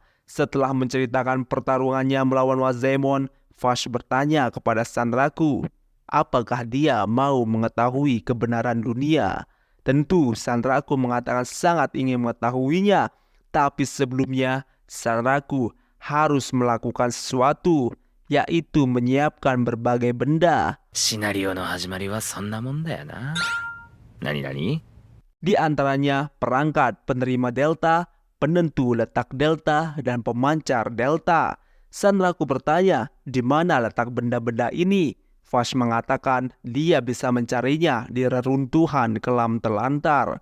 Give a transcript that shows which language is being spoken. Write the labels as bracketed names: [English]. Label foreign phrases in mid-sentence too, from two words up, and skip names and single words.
[Indonesian] Setelah menceritakan pertarungannya melawan Wazemon, Vash bertanya kepada Sanraku, apakah dia mau mengetahui kebenaran dunia? Tentu Sanraku mengatakan sangat ingin mengetahuinya, tapi sebelumnya Sanraku harus melakukan sesuatu, yaitu menyiapkan berbagai benda. [Japanese] シナリオの始まりはそんなもんだよな。何々？ [Indonesian] Di antaranya perangkat penerima delta, penentu letak delta, dan pemancar delta. Sanraku bertanya, di mana letak benda-benda ini? Vash mengatakan dia bisa mencarinya di reruntuhan kelam telantar.